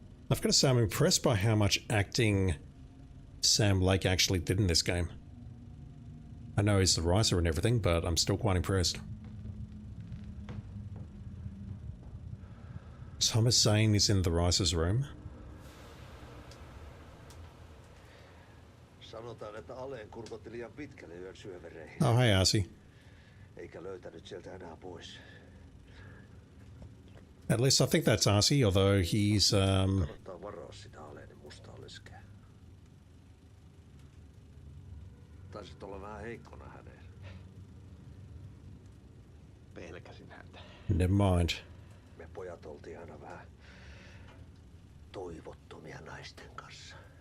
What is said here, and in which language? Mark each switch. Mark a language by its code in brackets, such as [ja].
[en] I've got to say I'm impressed by how much acting Sam Lake actually did in this game. I know he's the writer and everything, but I'm still quite impressed. Thomas Zane is in the writer's room. [fi] Sanotaan, että Aleen kurkotti liian pitkälle yön syövereihin. [en] Oh, hey, Arcee. [fi] Eikä löytänyt sieltä enää pois. [en] At least I think that's Arcee, although he's, [fi] Kannattaa varaa sitä Aleen mustaa leskeä. Taisit olla vähän heikkona häneen. Pelkäsin häntä. [en] Never mind. [fi] Me pojat oltiin aina vähän toivottomia naisten kanssa.